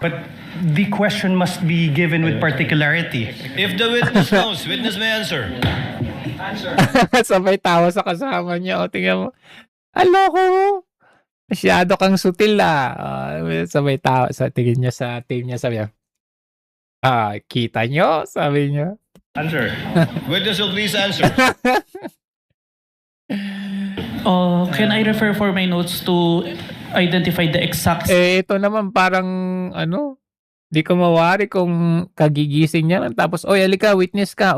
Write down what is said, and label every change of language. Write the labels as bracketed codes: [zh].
[en] But the question must be given with particularity. If the witness knows, witness may answer. [tl] Sabay tawa sa kasama niya. O, tingnan mo. Aloko mo. Masyado kang sutil sabay tawa. Tingin niya sa team niya. Sabi niya, kita niyo? Sabi niya. [en] Answer. Witness will please answer. Can I refer for my notes to identify the exact [tl] Ito naman parang ano, di ko mawari kung kagigising niya lang tapos, "Oy, halika, witness ka."